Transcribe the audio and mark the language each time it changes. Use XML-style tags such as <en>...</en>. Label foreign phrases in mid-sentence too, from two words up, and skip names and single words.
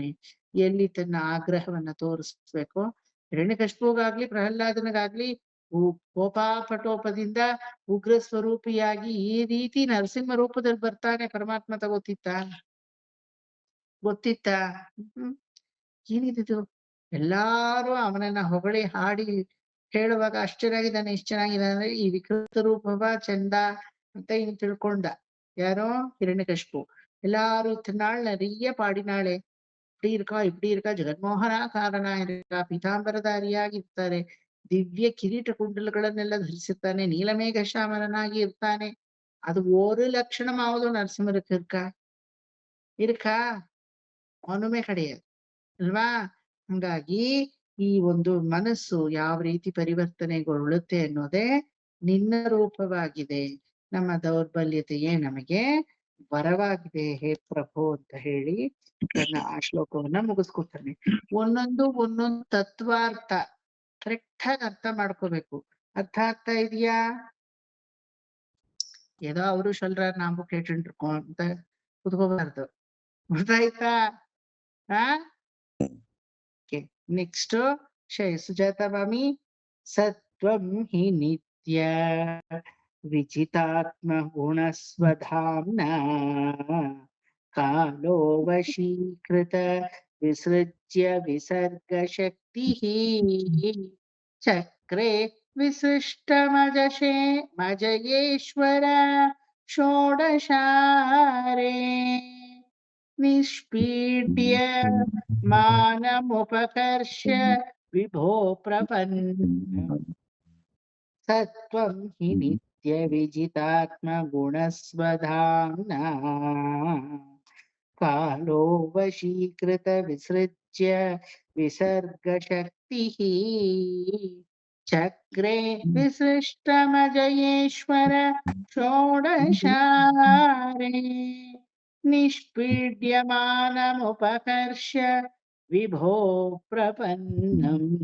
<kn>ಎಲ್ಲಿ ತನ್ನ ಆಗ್ರಹವನ್ನ ತೋರಿಸ್ಬೇಕೋ ಹಿರಣ್ಯಕಶಿಪುಗಾಗ್ಲಿ ಪ್ರಹ್ಲಾದನಿಗಾಗ್ಲಿ ಕೋಪಾಪಟೋಪದಿಂದ ಉಗ್ರ ಸ್ವರೂಪಿಯಾಗಿ ಈ ರೀತಿ ನರಸಿಂಹ ರೂಪದಲ್ಲಿ ಬರ್ತಾನೆ ಪರಮಾತ್ಮ ಗೊತ್ತಿತ್ತಾ? ಗೊತ್ತಿತ್ತಾ? ಏನಿದು? ಎಲ್ಲಾರು ಅವನನ್ನ ಹೊಗಳಿ ಹಾಡಿ ಹೇಳುವಾಗ ಅಷ್ಟ್ ಚೆನ್ನಾಗಿದ್ದಾನೆ ಇಷ್ಟ್ ಚೆನ್ನಾಗಿದ್ದಾನೆ ಅಂದ್ರೆ ಈ ವಿಕೃತ ರೂಪವ ಚಂದ ಅಂತ ಇನ್ ತಿಳ್ಕೊಂಡ. ಯಾರೋ ಹಿರಣ್ಯಕಶಿಪು.</kn> <ta>எல்லாரும் இத்தனை நாள் நிறைய பாடினாளே, இப்படி இருக்கா ಜಗನ್ಮೋಹನಾಕಾರನಾಗಿ இருக்கா,</ta> <kn>ಪೀತಾಂಬರಧಾರಿಯಾಗಿ ಇರ್ತಾರೆ, ದಿವ್ಯ ಕಿರೀಟ ಕುಂಡಲಗಳನ್ನೆಲ್ಲ ಧರಿಸಿರ್ತಾನೆ, ನೀಲಮೇಘ ಶ್ಯಾಮಲನಾಗಿ ಇರ್ತಾನೆ.</kn> <ta>ಅದು ஒரு லட்சணமாவது நரசிம்மருக்கு இருக்கா? ஒண்ணுமே கிடையாது ಅಲ್ವಾ?</ta> <kn>ಹಂಗಾಗಿ ಈ ಒಂದು ಮನಸ್ಸು ಯಾವ ರೀತಿ ಪರಿವರ್ತನೆಗೊಳ್ಳುತ್ತೆ ಅನ್ನೋದೇ ನಿನ್ನ ರೂಪವಾಗಿದೆ. ನಮ್ಮ ದೌರ್ಬಲ್ಯತೆಯೇ ನಮಗೆ ವರವಾಗಿದೆ ಹೇ ಪ್ರಭು ಅಂತ ಹೇಳಿ ತನ್ನ ಆ ಶ್ಲೋಕವನ್ನ ಮುಗಿಸ್ಕೊತಾನೆ. ಒಂದೊಂದು ತತ್ವಾರ್ಥ ಕರೆಕ್ಟ್ ಆಗಿ ಅರ್ಥ ಮಾಡ್ಕೋಬೇಕು. ಅರ್ಥ ಆಗ್ತಾ ಇದೆಯಾ?</kn> <ta>ஏதோ அவரு சொல்றாரு நாம கேட்டுட்டு இருக்கோம்</ta> <kn>ಅಂತ ಕುತ್ಕೋಬಾರ್ದು. ಗೊತ್ತಾಯ್ತಾ? ನೆಕ್ಸ್ಟ್ ಸುಜಾತ ಮಾಮಿ.</kn> <sa>ಸತ್ವಂ ಹಿ ನಿತ್ಯ ವಿಜಿತಾತ್ಮ ಗುಣಸ್ವಧಾಮ್ನ ಕಾಲೋ ವಶೀಕೃತ ವಿಸೃಜ್ಯ ವಿಸರ್ಗ ಶಕ್ತಿ ಚಕ್ರೆ ಮಜಯೇಶ್ವರ ಷೋಡಶಾರೆ ನಿಷ್ಪೀಡ್ಯ ಮಾನಮುಪಕರ್ಷ ವಿಭೋ ಪ್ರಪನ್ನ ಸತ್ವಂ ಹಿ ನಿತ್ಯ ವಿಜಿತಾತ್ಮ ಗುಣಸ್ವಧಾಮ್ನ ಕಾಲೋ ವಶೀಕೃತ ವಿಸೃಜ್ಯ ವಿಸರ್ಗ ಶಕ್ತಿ ಚಕ್ರೆ ವಿಸೃಷ್ಟಮಜಯೇಶ್ವರ ಷೋಡಶಾರೆ ನಿಷ್ಪೀಡ್ಯಮಾನಮುಪಕರ್ಷ ವಿಭೋ ಪ್ರಪನ್ನಂ.</sa>